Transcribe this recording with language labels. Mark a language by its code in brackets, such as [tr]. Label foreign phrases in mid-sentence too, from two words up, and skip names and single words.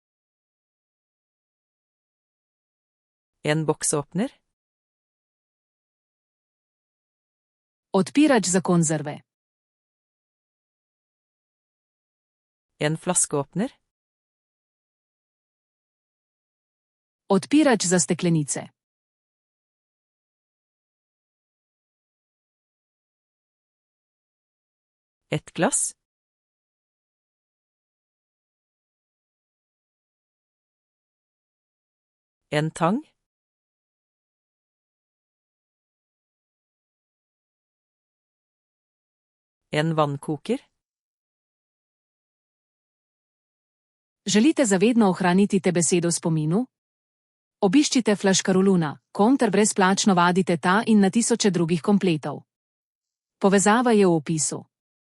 [no] En boksåpner. [sl] Odpirač za konzerve. [no] En flaskeåpner. [sl] Odpirač za steklenice. [no] Et glass. En tang. En vannkoker. [sl] Želite zavedno ohraniti te besedo v spominu? Obiščite Flaškaroluna, ter brezplačno vadite ta in na tisoče drugih kompletov. Povezava je v opisu.